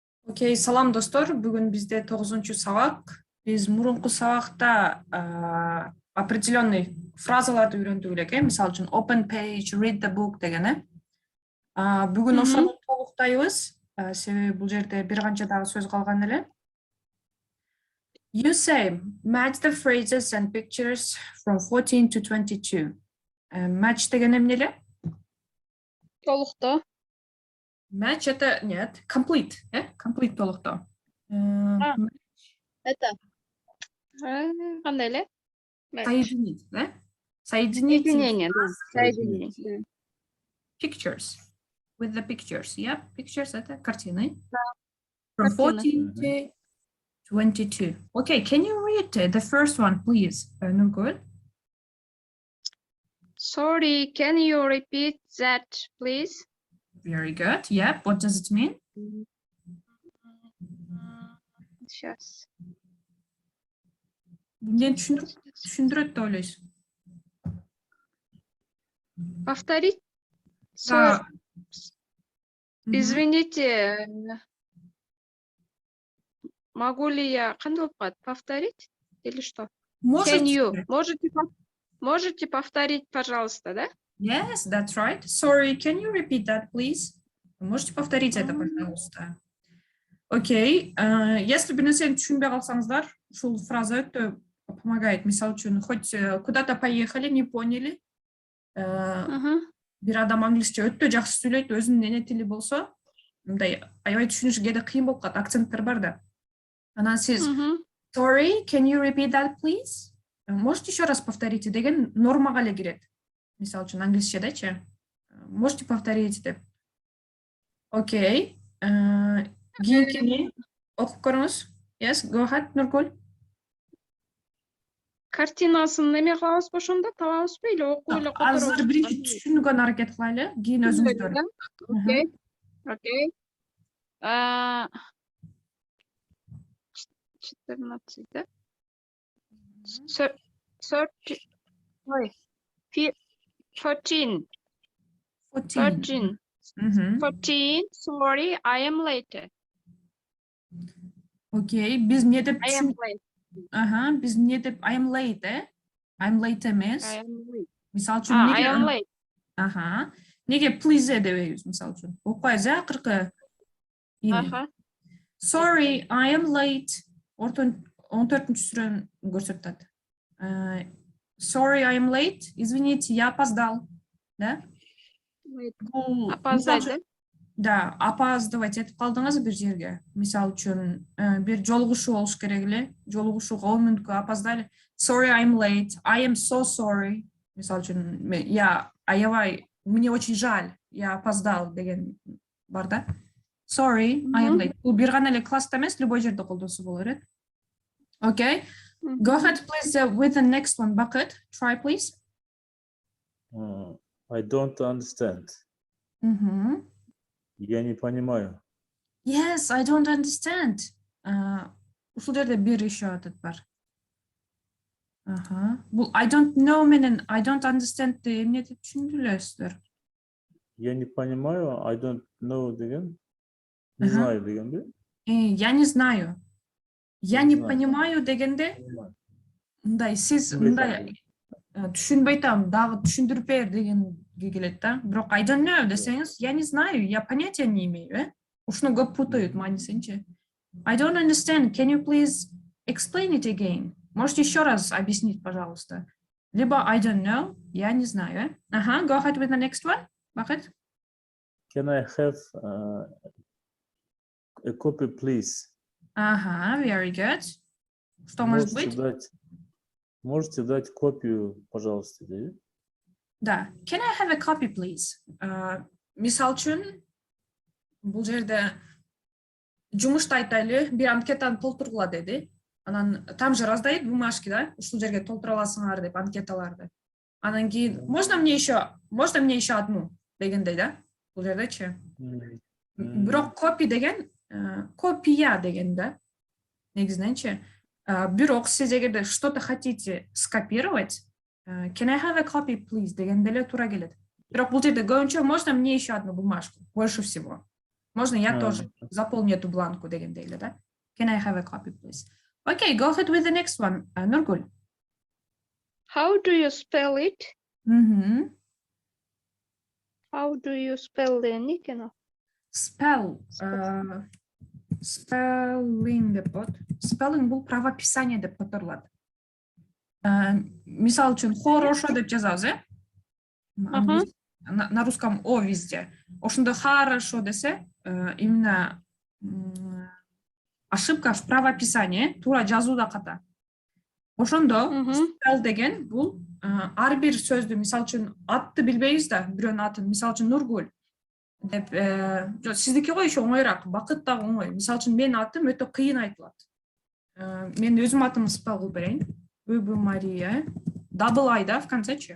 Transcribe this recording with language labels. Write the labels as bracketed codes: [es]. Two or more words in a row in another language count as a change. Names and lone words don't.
[ky] Окей, салам достор. Бүгүн бизде 9-чу сабак. Биз мурунку сабакта определенный фразаларды үйрөндүк элек, мисалы үчүн [en] open page, read the book [ky] деген. Бүгүн ошону толуктайбыз. Себеби бул жерде бир канча дагы сөз калган эле. [en] You say, match the phrases and pictures from 14 to 22. [ky] Match деген эмне эле? Толуктоо. [en] Match [ru] это нет, [en] complete, complete [ky] толуктоо. Это кандай эле? [ru] Соединить, Соединить. Соединение, да. Соединение. [en] Pictures. With the pictures, yeah, pictures [ru] это картины. Да. [en] From 14 to 22. Okay, can you read the first one, please? Nurgul? Sorry, can you repeat that, please? Very good. Yeah, what does it mean? [ru] Сейчас. [ky] Эмнени түшүндүрөт деп ойлойсуң? [ru] Повторить? Да. Извините, могу ли я повторить или что? [en] Can you? [ru] Можете повторить, пожалуйста, да? [en] Yes, that's right. Sorry, can you repeat that, please? [ru] Можете повторить это, пожалуйста? Окей. [ky] Если бир нерсени түшүнбөй калсаңыздар, ушул фраза [ru] өтө помогает. [ky] Мисалы үчүн, [ru] хоть куда-то поехали, не поняли. [ky] Бир адам англисче өтө жакшы сүйлөйт, өзүнүн эне тили болсо, мындай аябай түшүнүш кээде кыйын болуп калат, акценттер бар да. Анан сиз [en] Sorry, can you repeat that, please? [ru] Можете еще раз повторить [ky] деген нормага эле кирет. Мисалы үчүн англисчедечи. [ru] Можете повторить деп. [ky] Окей. Кийинкини окуп көрүңүз. [en] Yes, go ahead, Нургул. [ky] Картинасын неме кылабызбы ошондо, табабызбы или окуп эле которобуз? Азыр биринчи түшүнгөн аракет кылайлы, кийин өзүңүздөр. Окей. Окей. 14, да? 14. [en] Sorry, I am late. [ky] Окей, биз эмне деп [en] I am late. [ky] Биз эмне деп [en] I am late, I'm late [ky] эмес. Мисалы үчүн [en] I am late. [ky] Неге please дебейбиз мисалы үчүн? Окуйбуз акыркы. [en] Sorry, I am late. [ky] 14-сүрөнү көрсөтөт. [en] Sorry, I am late. [ru] Извините, я опоздал. Да? Опоздать, [ky] да? Да, опаздывать этип калдыңыз бир жерге. Мисалы үчүн, бир жолугушуу болуш керек эле. Жолугушууга 10 мүнөткө опоздали. [en] Sorry, I'm late. I am so sorry. [ky] Мисалы үчүн, я аябай, [ru] мне очень жаль, я опоздал деген бар да. [en] Sorry, I am late. [ky] Бул бир гана эле класста эмес, любой жерде колдонсо болот. [en] Okay. Go ahead, please, with the next one. Bucket, try, please. I don't understand. [ru] Я не понимаю. [en] Yes, I don't understand. [ky] Ушул жерде бир еще атат бар. Бул [en] I don't know [ky] менен [en] I don't understand [ky] эмне деп түшүндүрөлөсүздөр? [ru] Я не понимаю, [en] I don't know деген. [ru] Не знаю дегенде? Я не знаю. Я не понимаю [ky] дегенде, мындай сиз мындай түшүнбөй атам, дагы түшүндүрүп бер дегенге келет да. Бирок [en] I don't know [ky] десеңиз, [ru] я не знаю, я понятия не имею, [ky] Ушуну көп путают маанисинчи. [en] I don't understand. Can you please explain it again? [ru] Можете еще раз объяснить, пожалуйста? [en] Либо I don't know, [ru] я не знаю. [en] Go ahead with the next one. Бахет. Can I have a copy, please? Very good. [ru] Что может быть? Можете дать копию, пожалуйста, да? [en] Can I have a copy, please? [ky] Мисал үчүн, бул жерде жумушта айтайлы, бир анкетаны толтургула деди. [ru] Анан там же раздают бумажки, да? [ky] Ушул жерге толтура аласыңар деп анкеталарды. Анан кийин [ru] можно мне еще одну [ky] дегендей, да? Бул жердечи. Бирок копи деген копия деген да. Негизиненчи. Бирок сиз эгерде [ru] что-то хотите скопировать, [en] can I have a copy, please [ky] дегенде эле туура келет. Бирок бул жерде көбүнчө [ru] можно мне еще одну бумажку, больше всего. Можно я тоже заполню эту бланку [ky] дегендей эле, да? [en] Can I have a copy, please? Okay, go ahead with the next one. Нургүл. How do you spell it? How do you spell the nickname? [ky] Spell. Spelling деп болады. Spelling бул правописание деп которулат. Мисал үчүн [ru] хорошо деп [ky] жазабыз, [ru] на русском о везде. [ky] Ошондо хорошо десе, [ru] именно ошибка в правописании, [ky] туура жазууда ката. Ошондо spell деген бул ар бир сөздү, мисал үчүн атты билбейбиз да, бирөөнүн атын, мисал үчүн Нургүл деп, сиздики го еще оңоюраак, Бакыт дагы оңой. Мисал үчүн менин атым өтө кыйын айтылат. Мен өзүм атымды spell кылып берейин. Бүбү Мария, [en] double I да [ru] в концечи.